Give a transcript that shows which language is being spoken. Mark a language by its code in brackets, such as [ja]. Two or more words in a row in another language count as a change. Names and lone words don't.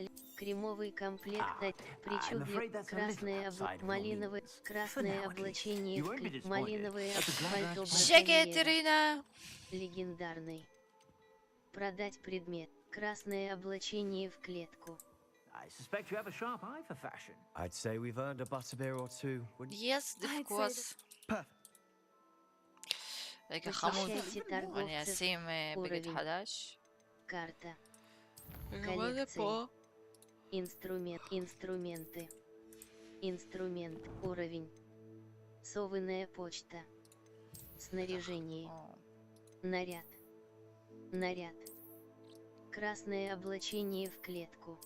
[ru] Кремовый комплект причудливый. Малиновое. Красное облачение в клетку. Малиновое пальто браконьера. Легендарный. Продать предмет. Красное облачение в клетку. [en] I suspect you have a sharp eye for fashion. I'd say we've earned a butterbeer or two. Yes, of course. [he] רגע חמוד, אני אשים בגד חדש. [ru] карта. [he] מה זה פה? [ru] Инструменты. Инструмент. Уровень. Совиная почта. Снаряжение. Наряд. Красное облачение в клетку.